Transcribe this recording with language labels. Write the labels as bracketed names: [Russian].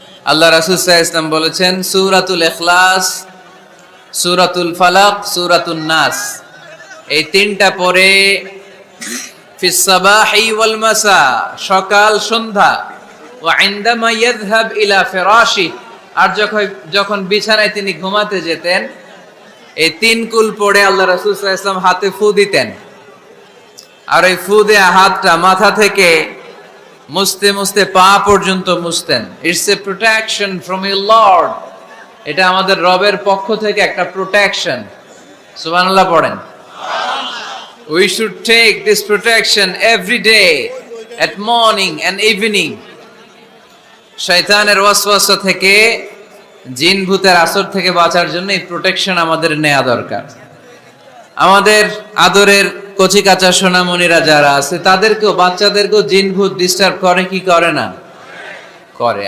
[Bangla] আল্লাহ রাসূল সাল্লাল্লাহু আলাইহি ওয়াসাল্লাম বলেছেন, সূরাতুল ইখলাস, সূরাতুল ফালাক, সূরাতুন নাস, এই তিনটা পড়ে [Arabic] ফিস সাবাহি ওয়াল মাসা, [Bangla] সকাল সন্ধ্যা, [Arabic] ওয়া ইনদামা ইয়াযহাব ইলা ফিরাশি, [Bangla] আর যখন বিছানায় তিনি ঘুমাতে যেতেন এই তিন কুল পড়ে আল্লাহ রাসূল সাল্লাল্লাহু আলাইহি ওয়াসাল্লাম হাতে ফু দিতেন। আর ওই ফু দেয়া হাতটা মাথা থেকে মুছতে মুছতে পা পর্যন্ত মুছতেন। [English] It's a protection from your lord. [Bangla] এটা আমাদের রবের পক্ষ থেকে একটা প্রোটেকশন। সুবহানাল্লাহ পড়েন। [English] We should take this protection every day at morning and evening. [Bangla] শয়তানের ওয়াসওয়াসা থেকে, জিন ভূতের আসর থেকে বাঁচার জন্য এই প্রোটেকশন আমাদের নেওয়া দরকার। আমাদের আদরের কচি কাঁচা সোনামণিরা যারা আছে তাদেরকেও, বাচ্চাদেরকেও জিন ভূত ডিস্টার্ব করে কি করে না? করে।